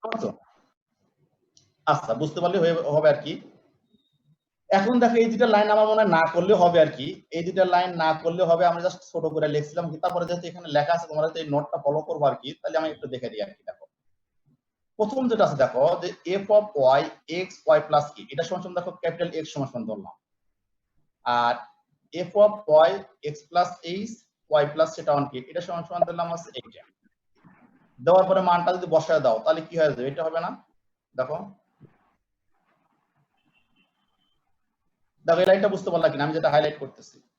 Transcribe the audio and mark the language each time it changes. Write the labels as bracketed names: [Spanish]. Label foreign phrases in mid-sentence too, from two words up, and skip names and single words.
[Bangla] আচ্ছা বুঝতে পারলে হবে আর কি। এখন দেখো এই দুটো লাইন আমার মনে হয় না করলে হবে আর কি, এই দুটো লাইন না করলে হবে, আমরা জাস্ট ছোট করে লিখছিলাম, তারপরে যেহেতু এখানে লেখা আছে তোমরা এই নোটটা ফলো করবে আর কি, তাহলে আমি একটু দেখে দিই আর কি। দেখো প্রথম যেটা আছে দেখো যে [English] f of y x y plus k, [Bangla] এটা সমান সমান দেখো [English] capital X [Bangla] সমান সমান ধরলাম, আর [English] f of y x plus h y plus theta 1 k [Bangla] এটা সমান সমান ধরলাম আছে এইটা, দেওয়ার পরে মানটা যদি বসায় দাও তাহলে কি হয়ে যাবে, এটা হবে না, দেখো দেখো এই লাইনটা বুঝতে পারলা কিনা আমি যেটা হাইলাইট করতেছি।